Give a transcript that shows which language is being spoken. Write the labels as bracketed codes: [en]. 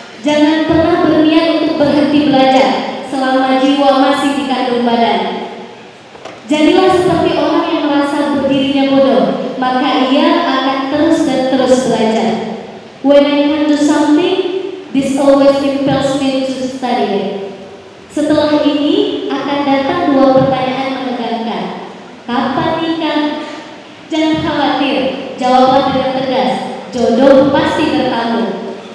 [id] Jangan pernah berniat untuk berhenti belajar selama jiwa masih dikandung badan. Jadilah seperti orang yang merasa berdirinya bodoh, maka ia akan terus dan terus belajar. [en] When I can do something, this always impels me to study it. [id] Setelah ini akan datang dua pertanyaan menegangkan. Kapan nikah? Jangan khawatir, jawablah dengan tegas. Jodoh pasti bertamu.